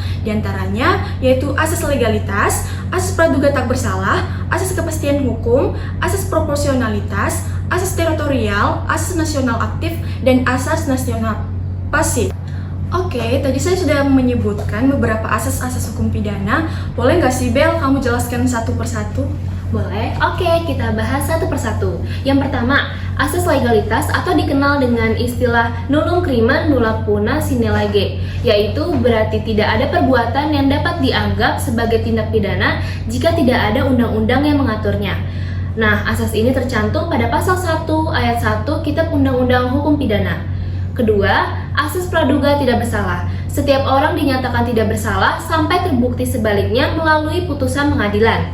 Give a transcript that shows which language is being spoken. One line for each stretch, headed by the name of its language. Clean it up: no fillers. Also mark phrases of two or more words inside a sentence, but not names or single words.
Indonesian: Di antaranya yaitu asas legalitas, asas praduga tak bersalah, asas kepastian hukum, asas proporsionalitas, asas teritorial, asas nasional aktif, dan asas nasional pasif. Oke, tadi saya sudah menyebutkan beberapa asas-asas hukum pidana. Boleh nggak sih Bel, kamu jelaskan satu persatu? Boleh. Oke, kita bahas satu persatu. Yang pertama, asas legalitas atau dikenal dengan istilah
Latin: nullum crimen nulla puna sine lege,
Indonesian: yaitu berarti tidak ada perbuatan yang dapat dianggap sebagai tindak pidana jika tidak ada undang-undang yang mengaturnya. Nah, asas ini tercantum pada pasal 1 ayat 1 Kitab Undang-Undang Hukum Pidana. Kedua, asas praduga tidak bersalah. Setiap orang dinyatakan tidak bersalah sampai terbukti sebaliknya melalui putusan pengadilan.